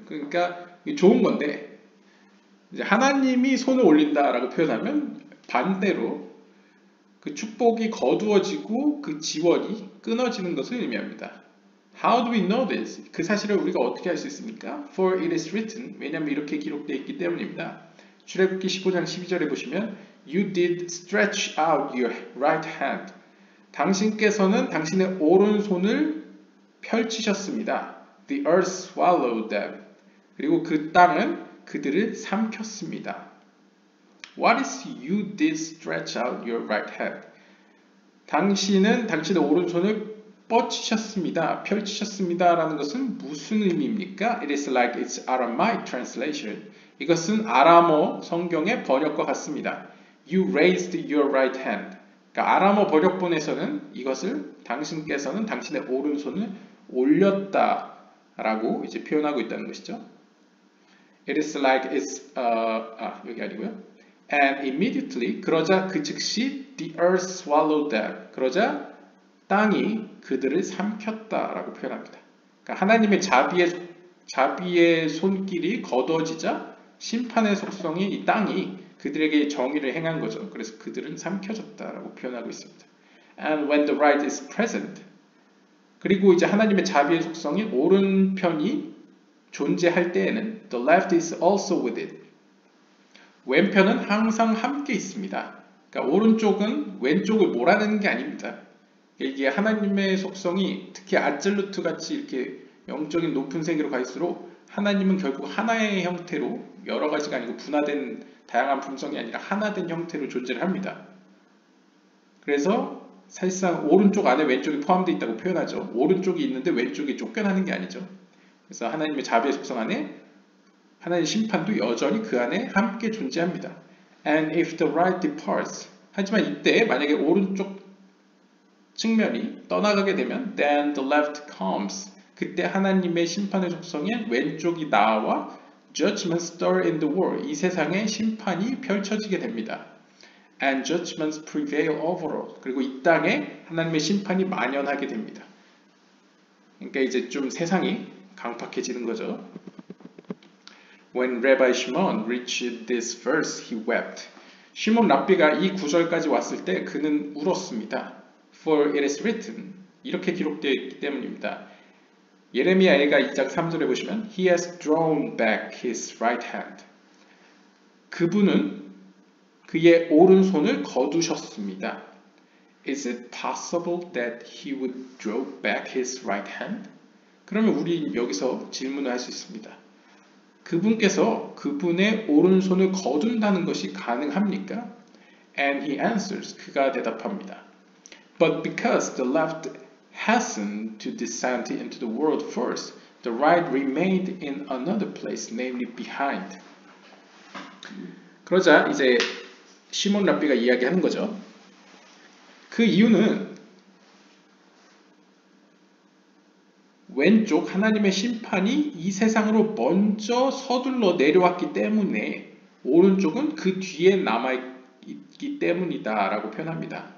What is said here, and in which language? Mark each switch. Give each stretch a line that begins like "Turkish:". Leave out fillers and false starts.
Korean: 그러니까 좋은 건데 이제 하나님이 손을 올린다라고 표현하면 반대로 그 축복이 거두어지고 그 지원이 끊어지는 것을 의미합니다.
English: How do we know this?
Korean: 그 사실을 우리가 어떻게 알 수 있습니까?
English: For it is written.
Korean: 왜냐하면 이렇게 기록되어 있기 때문입니다. 출애굽기 15장 12절에 보시면
English: You did stretch out your right hand.
Korean: 당신께서는 당신의 오른손을 펼치셨습니다.
English: The earth swallowed them.
Korean: 그리고 그 땅은 그들을 삼켰습니다.
English: What is you did stretch out your right hand?
Korean: 당신은 당신의 오른손을 뻗치셨습니다. 펼치셨습니다. 라는 것은 무슨 의미입니까?
English: It is like its Aramaic translation.
Korean: 이것은 아람어 성경의 번역과 같습니다.
English: You raised your right hand.
Korean: 그러니까 아람어 번역본에서는 이것을 당신께서는 당신의 오른손을 올렸다라고 이제 표현하고 있다는 것이죠.
English: It is like its
Korean: 여기 아니고요.
English: And immediately
Korean: 그러자 그 즉시
English: the earth swallowed them.
Korean: 그러자 땅이 그들을 삼켰다라고 표현합니다. 그러니까 하나님의 자비의 손길이 거둬지자 심판의 속성이 이 땅이 그들에게 정의를 행한 거죠. 그래서 그들은 삼켜졌다라고 표현하고 있습니다.
English: And when the right is present.
Korean: 그리고 이제 하나님의 자비의 속성이 오른편이 존재할 때에는
English: the left is also with it.
Korean: 왼편은 항상 함께 있습니다. 그러니까 오른쪽은 왼쪽을 몰아내는 게 아닙니다. 이게 하나님의 속성이 특히 아absolute 같이 이렇게 영적인 높은 세계로 갈수록 하나님은 결국 하나의 형태로 여러 가지가 아니고 분화된 다양한 품성이 아니라 하나된 형태로 존재를 합니다. 그래서 사실상 오른쪽 안에 왼쪽이 포함되어 있다고 표현하죠. 오른쪽이 있는데 왼쪽이 쫓겨나는 게 아니죠. 그래서 하나님의 자비의 속성 안에 하나님의 심판도 여전히 그 안에 함께 존재합니다.
English: And if the right departs.
Korean: 하지만 이때 만약에 오른쪽 측면이 떠나가게 되면
English: then the left comes.
Korean: 그때 하나님의 심판의 속성에 왼쪽이 나와
English: judgment stir in the world.
Korean: 이 세상에 심판이 펼쳐지게 됩니다.
English: and judgments prevail over all.
Korean: 그리고 이 땅에 하나님의 심판이 만연하게 됩니다. 그러니까 이제 좀 세상이 강팍해지는 거죠.
English: When Rabbi Shimon reached this verse, he wept.
Korean: 시몬 랍비가 이 구절까지 왔을 때 그는 울었습니다.
English: For it is written,
Korean: 이렇게 기록되어 있기 때문입니다. 예레미야가 2장 3절에 보시면
English: He has drawn back his right hand.
Korean: 그분은 그의 오른손을 거두셨습니다.
English: Is it possible that he would draw back his right hand?
Korean: 그러면 우리 여기서 질문을 할 수 있습니다. 그분께서 그분의 오른손을 거둔다는 것이 가능합니까?
English: And he answers,
Korean: 그가 대답합니다.
English: But because the left hastened to descend into the world first, the right remained in another place, namely behind.
Korean: 그러자 이제 시몬 랍비가 이야기하는 거죠. 그 이유는 왼쪽 하나님의 심판이 이 세상으로 먼저 서둘러 내려왔기 때문에 오른쪽은 그 뒤에 남아있기 때문이다 라고 표현합니다.